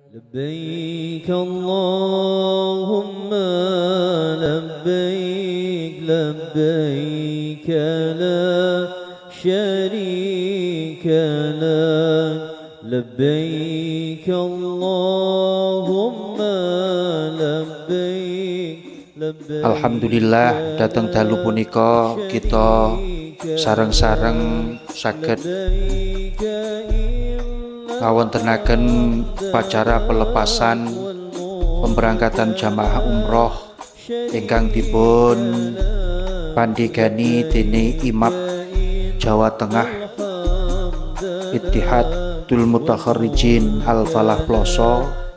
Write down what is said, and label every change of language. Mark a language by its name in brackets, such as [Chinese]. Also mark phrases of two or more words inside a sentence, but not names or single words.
[Arabic] لبيك اللهم لبيك لبيك لا شريك لك لبيك اللهم لبيك لبيك. [Javanese] Alhamdulillah datang dalu punika kita sareng-sareng saged ngawontenaken upacara pelepasan pemberangkatan jamaah umroh ingkang dipun pandhegani déning Imam Jawa Tengah Ittihadul Mutakharrijin Al-Falah Ploso.